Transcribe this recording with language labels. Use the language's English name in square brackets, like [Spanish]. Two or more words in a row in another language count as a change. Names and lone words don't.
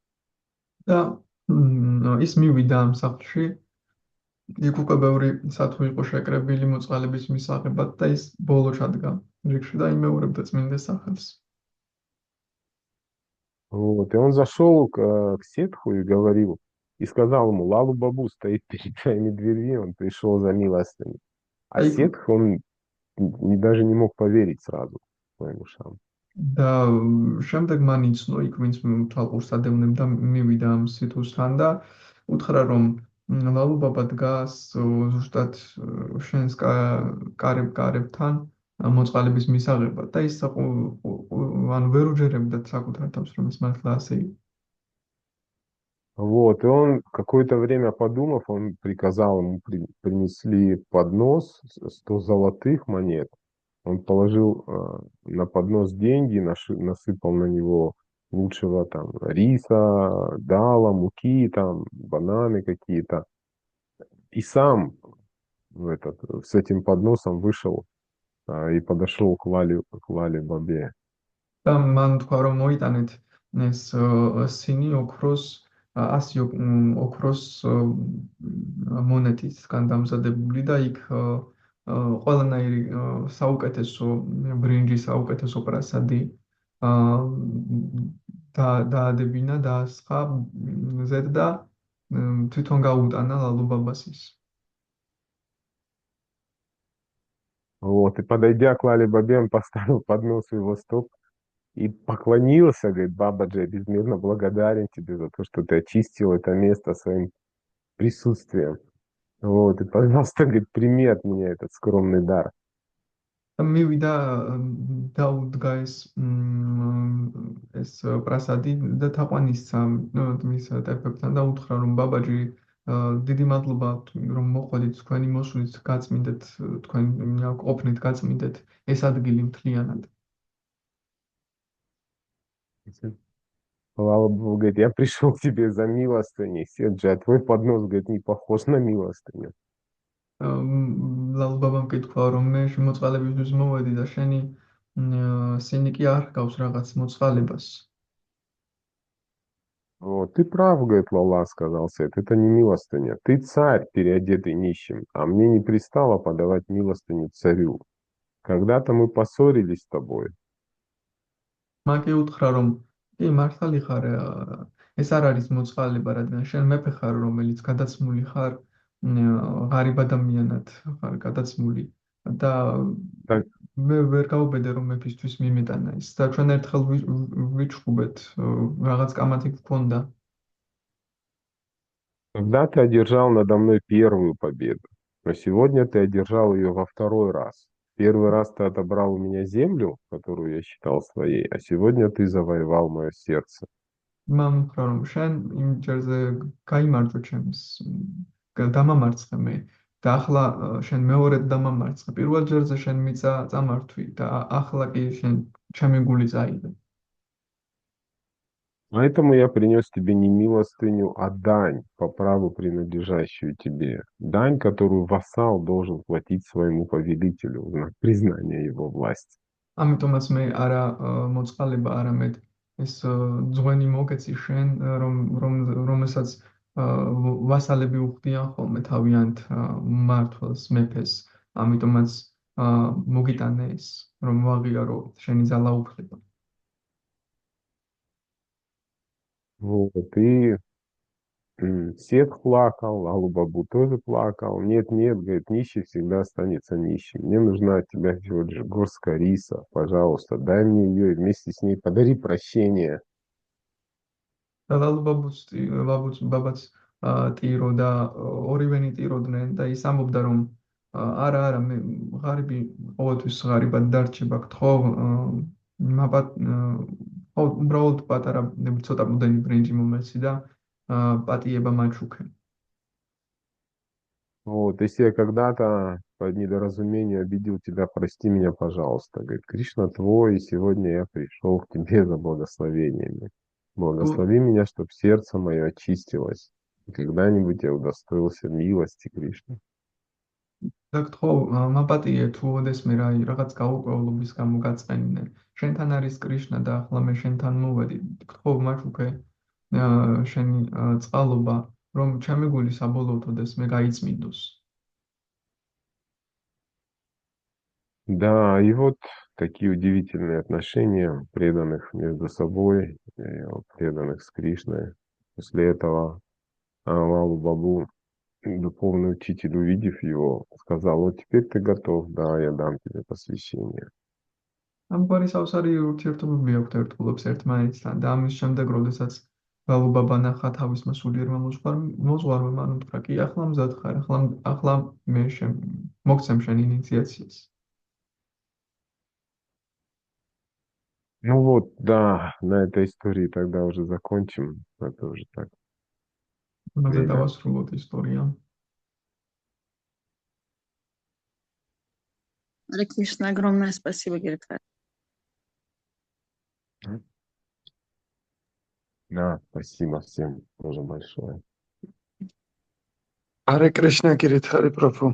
[Georgian] და ის მივიდა ამ სახლში. იქ უკვე ბევრი სათუ იყო შეკრებილი მოწყალების მისაღებად და ის ბოლო ჩადგა რიგში და იმეორებდა წმინდა სახელს. [Russian] Вот, и он зашел к Сетху и говорил, и сказал ему, Лалу Бабу стоит перед твоими дверьми, он пришел за милостыней. А Сетх, он даже не мог поверить сразу своим ушам. [Georgian] და შემდეგ მან იცნო იქ ვინც თვალყურს ადევნებდა მივიდა ამ სიტყვასთან და უთხრა რომ ლალუბაბა დგას ზუსტად შენს კარებთან მოწყალების მისაღებად და ის ანუ ვერ უჯერებდა საკუთარ თავს რომ ეს მართლა ასე იყო. [Russian] Вот, и он какое-то время подумав, он приказал ему принесли поднос 100 золотых монет. Он положил на поднос деньги, насыпал на него лучшего там риса, дала, муки, там, бананы какие-то. И сам с этим подносом вышел и подошел к Лале Бабе. [Georgian] და მан თქვა რომ მოიტანეთ ეს სინი ოქროს 100 ოქროს მონეტისგან დამზადებული და იქ ყველანაირი საუკეთესო ბრინჯი, საუკეთესო პრასადი დაადებინა, დაასხა ზედ და თვითონ გაუტანა ლალუბაბას ის. [Russian] Вот, и подойдя к Лале Бабе, он поставил поднос в его стоп и поклонился, говорит, Бабаджи, я безмерно благодарен тебе за то, что ты очистил это место своим присутствием. Вот, и, пожалуйста, говорит, прими от меня этот скромный дар. [Georgian] მივიდა დაუდგა ეს პრასადი და თაყვანისცა მის ტეფებთან და უთხრა რომ ბაბაჯი დიდი მადლობა რომ მოყვებით თქვენი მოსვლით გაწმინდეთ თქვენ ყოფნით გაწმინდეთ ეს ადგილი მთლიანად. [Russian] Слава Богу, говорит, я пришел к тебе за милостыней. Седжи, а твой поднос, говорит, не похож на милостыню. [Georgian] ლალბაბამ კითხვა რომ მე მოწყალებისთვის მოვედი და შენი სინი კი არ ჰგავს რაღაც მოწყალებას. [Russian] Вот, ты прав, говорит, Лала, сказал Сет, это не милостыня. Ты царь, переодетый нищим, а мне не пристало подавать милостыню царю. Когда-то мы поссорились с тобой. [Georgian] მაკი უთხრა რომ კი მართალი ხარ ეს არ არის მოწყალება რადგან შენ მეფე ხარ რომელიც გადაცმული ხარ ღარიბ ადამიანად ხარ გადაცმული და [Russian] Так, [Georgian] მე ვერ გავუბედე რომ მეფისთვის მიმეტანა ის და ჩვენ ერთხელ ვიჩხუბეთ რაღაც კამათი გქონდა [Russian] когда ты одержал надо мной первую победу, но сегодня ты одержал ее во второй раз. Первый раз ты отобрал у меня землю, которую я считал своей, а сегодня ты завоевал мое сердце. [Georgian] მან უთხრა რომ შენ იმ ჯერზე გაიმარჯვე ჩემს დამამარცხე მე და ახლა შენ მეორედ დამამარცხე პირველ ჯერზე შენ მიწა წამართვი და ახლა კი შენ ჩემი გული წაიღე [Russian] Поэтому я принес тебе не милостыню, а дань, по праву принадлежащую тебе. Дань, которую вассал должен платить своему повелителю в знак признания его власти. [Georgian] ამიტომაც მე არა მოწყალება არამედ ეს ძღვენი მოგეცი შენ რომელსაც ვასალები უხდიან ხოლმე თავიანთ მმართველს მეფეს ამიტომაც მოგიტანე ეს რომ ვაღიარო შენი ძალაუფლება [Russian] Вот, и Сет плакал, Алубабу тоже плакал. Нет, нет, говорит, нищий всегда останется нищим. Мне нужна от тебя всего лишь горстка риса. Пожалуйста, дай мне ее и вместе с ней подари прощение. [Georgian] და ბაბაც ტირო და ორივენი ტიროდნენ და ის ამბობდა რომ არა მე ღარიბი ყოველთვის ღარიბად დარჩება გთხოვ მაბათ უბრალოდ პატარა ცოტა მუდენი ბრინჯი მომეცი და პატიება მაჩუქე [Russian] Вот, если я когда-то по недоразумению обидел тебя, прости меня, пожалуйста. Говорит, Кришна твой, и сегодня я пришел к тебе за благословениями. Благослови меня, чтобы сердце мое очистилось. И когда-нибудь я удостоился милости, Кришна. [Georgian] და გთხოვ მაპატიე თუ ოდესმე რაღაც გაუკვევლობის გამო გაწყენინე შენთან არის კრიშნა და ახლა მე შენთან მოვედი გთხოვ მაჩუქე შენი წყალობა რომ ჩემი გული საბოლოოდ ოდესმე გაიწმინდოს [Russian] Да, и вот такие удивительные отношения преданных между собой, преданных с Кришной. После этого Лалу Бабу, духовный учитель, увидев его, сказал, вот теперь ты готов, да, я дам тебе посвящение. [Georgian] ამგვარი სავსარი ურთიერთობები აქვთ ერთგულებს ერთმანეთთან და ამის შემდეგ როდესაც ლალუ ბაბა ნახა თავის მოსულიერმა მოძღვარმა მან უთხრა კი ახლა მზად ხარ ახლა მე მოგცემ შენ ინიციაციას [Russian] Ну вот, да, на этой истории тогда уже закончим. Это уже так. [Georgian] ამაზე დავასრულოთ ისტორია [Sanskrit] हरे कृष्ण, [Russian] огромное спасибо, Гиритхар. Да, спасибо всем тоже большое. [Sanskrit] हरे कृष्ण, Giridhari Prabhu.